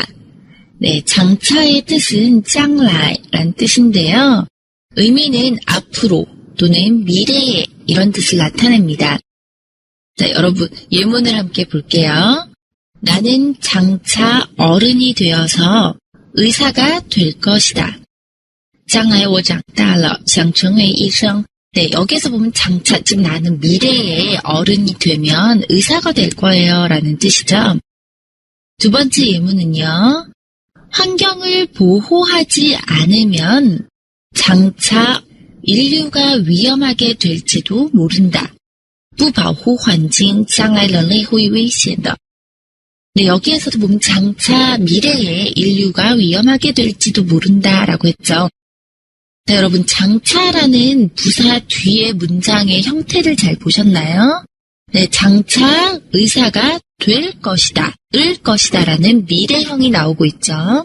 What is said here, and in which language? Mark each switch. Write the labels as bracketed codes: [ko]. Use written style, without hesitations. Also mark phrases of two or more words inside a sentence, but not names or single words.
[ko] 네, 장차의 뜻은 将来라는 뜻인데요. 의미는 앞으로 또는 미래에 이런 뜻을 나타냅니다. 자, 여러분 예문을 함께 볼게요. 나는 장차 어른이 되어서 의사가 될 것이다. [zh] 将来我长大了想成为医生. [ko] 네, 여기서 보면 장차, 즉 나는 미래에 어른이 되면 의사가 될 거예요 라는 뜻이죠. 두 번째 예문은요. 환경을 보호하지 않으면 장차 인류가 위험하게 될지도 모른다. [zh] 不保护环境将来人类会危险的. [ko] 네, 여기에서도 보면 장차 미래에 인류가 위험하게 될지도 모른다라고 했죠. 네, 여러분 장차라는 부사 뒤에 문장의 형태를 잘 보셨나요? 네, 장차 의사가 될 것이다, 을 것이다라는 미래형이 나오고 있죠.